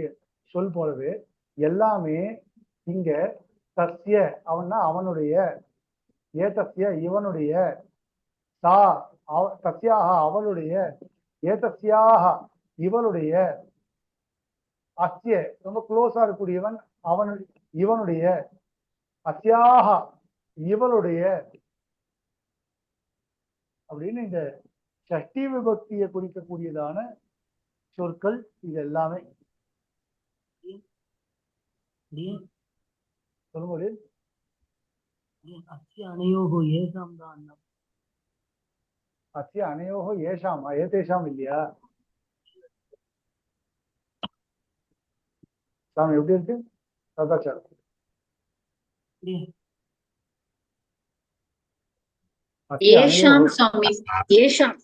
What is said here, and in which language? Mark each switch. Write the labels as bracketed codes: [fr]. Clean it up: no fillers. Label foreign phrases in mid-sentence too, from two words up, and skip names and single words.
[ta] சொல் போலவே எல்லாமே இங்க தஸ்ய அவன்னா அவனுடைய ஏதஸ்ய இவனுடைய சா தஸ்யாக அவளுடைய ஏதஸ்யாக இவளுடைய அஸ்ய ரொம்ப க்ளோஸா இருக்கக்கூடியவன் அவனுடைய இவனுடைய அஸ்யாக இவளுடைய அப்படின்னு இந்த ஷஷ்டி விபக்தியை குறிக்கக்கூடியதான சொற்கள் இது எல்லாமே. சொல்லும்போது [sa] अस्य अनयोः येषां दान्नम् अस्य अनयोः एषाम् एतेषाम् [ta] இல்லையா சாமி? எப்படி இருக்கு சதாச்சாரம்? அஸ்ய ஏஷாம் அனையோகோ சுவாமி. ஏஷாம்.